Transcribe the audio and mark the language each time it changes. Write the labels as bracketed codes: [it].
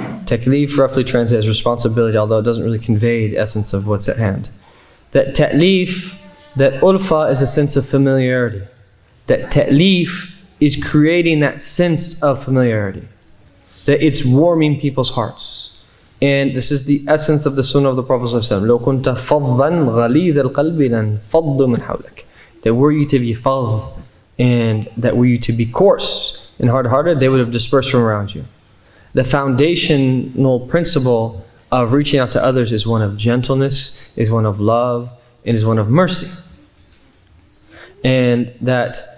[en] Taklif roughly translated as responsibility, although it doesn't really convey the essence of what's at hand. That ta'leef, that ulfa is a sense of familiarity. That ta'leef is creating that sense of familiarity. That it's warming people's hearts. And this is the essence of the sunnah of the Prophet ﷺ. [ar] لو كنت فظا غليظ القلب لانفض من حولك. [en] That were you to be fadh, and that were you to be coarse and hard-hearted, they would have dispersed from around you. The foundational principle of reaching out to others is one of gentleness, is one of love, and is one of mercy. And that